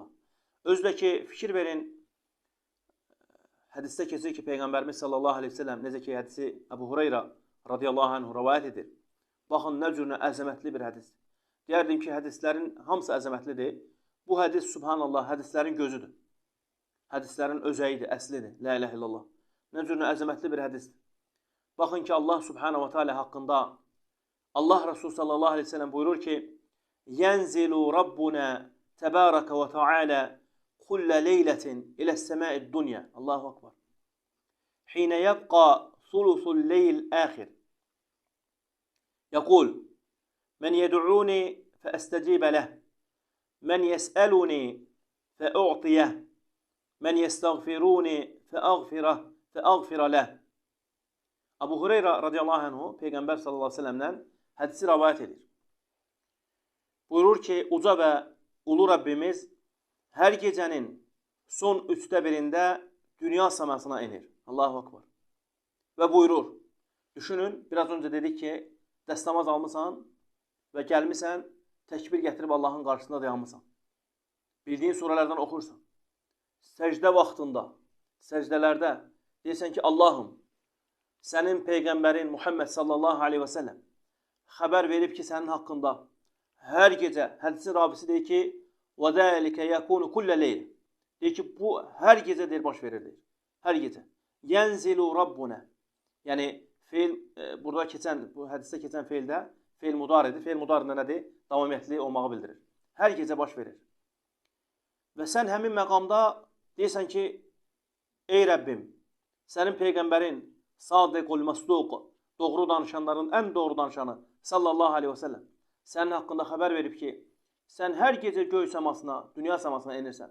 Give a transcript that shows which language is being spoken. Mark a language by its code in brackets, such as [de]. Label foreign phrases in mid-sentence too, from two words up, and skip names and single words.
[az] Özdə ki, fikir verin, hədisdə keçir ki, Peyğəmbərimiz [ar] صلى الله عليه وسلم, [az] necə ki, hədisi Əbu Hureyra [ar] رضي الله عنه [az] rəvayət edir. Baxın, nə cürünə əzəmətli bir hədis. Deyərdim ki, hədislərin hamısı əzəmətlidir. Bu hədis, subhanallah, hədislərin gözüdür. Hədislərin özəyidir, əslidir. [ar] لا إله إلا الله. [az] Nə cürünə əzəmətli bir hədisdir. Baxın ki, Allah [ar] سبحانه وتعالى [az] haqqında Allah Resulü [ar] صلى الله عليه وسلم [az] buyurur ki, [ar] ينزل ربنا تبارك وتعالى كل ليلة إلى السماء الدنيا. الله أكبر. حين يبقى ثلث الليل الآخر. يقول، من يدعوني فأستجيب له. من يسألني فأعطيه. من يستغفرني فأغفر له. [az] Abu Hureyra [ar] رضي الله عنه [az] Peyğəmbər [ar] صلى الله عليه وسلم [az] hədisi rəvayət edir. Buyurur ki, uca və ulu Rabbimiz hər gecənin son 1/3-də dünya səmasına inir. [ar] الله أكبر. [az] Və buyurur, düşünün, biraz öncə dedik ki, dəstəmaz almısan və gəlmisən, təkbir gətirib Allahın qarşısında dayanmısan. Bildiyin surələrdən oxursan. Səcdə vaxtında, səcdələrdə deyirsən ki, Allahım, sənin Peyğəmbərin Muhammed [ar] صلى الله عليه وسلم [az] xəbər verib ki, sənin haqqında hər gecə, hədisin rabisi deyir ki, [ar] وَذَٰلِكَ يَكُونُ كُلَّ لَيْلٍ [az] deyir ki, bu hər gecə deyir, baş verir deyir. Hər gecə. [ar] يَنْزِلُ رَبُّنَا [az] yəni, feil, burada keçən, bu hədisdə keçən feildə feil mudaridir. Feil mudarində nədir? Davamiyyətli olmağı bildirir. Hər gecə baş verir. Və sən həmin məqamda deyirsən ki, ey Rəbbim, sənin Peyğəmbərin [ar] الصادق المصدوق, [az] doğru danışanların ən doğru danışanı [ar] صلى الله عليه وسلم [az] sənin haqqında xəbər verib ki, sən hər gecə göy səmasına, dünya səmasına enirsən.